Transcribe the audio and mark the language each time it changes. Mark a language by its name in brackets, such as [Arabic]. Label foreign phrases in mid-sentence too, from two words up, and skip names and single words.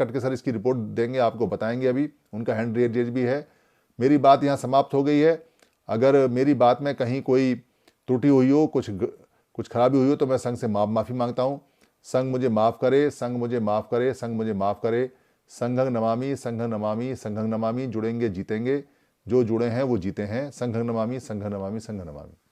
[Hindi] कट के सर इसकी रिपोर्ट देंगे, आपको बताएंगे। अभी उनका [English] hand raise [Hindi] भी है। मेरी बात यहाँ समाप्त हो गई है। अगर मेरी बात में कहीं कोई त्रुटि हुई हो, कुछ खराबी हुई हो, तो मैं संघ से माफ़ी मांगता हूँ। संघ मुझे माफ़ करे, संघ मुझे माफ़ करे, संघ मुझे माफ़ करे। [Sanskrit] संघं नमामि, संघं नमामि, संघं नमामि। [Hindi] जुड़ेंगे जीतेंगे। जो जुड़े हैं वो जीते हैं। [Sanskrit] संघं नमामि, संघं नमामि, संघं नमामि।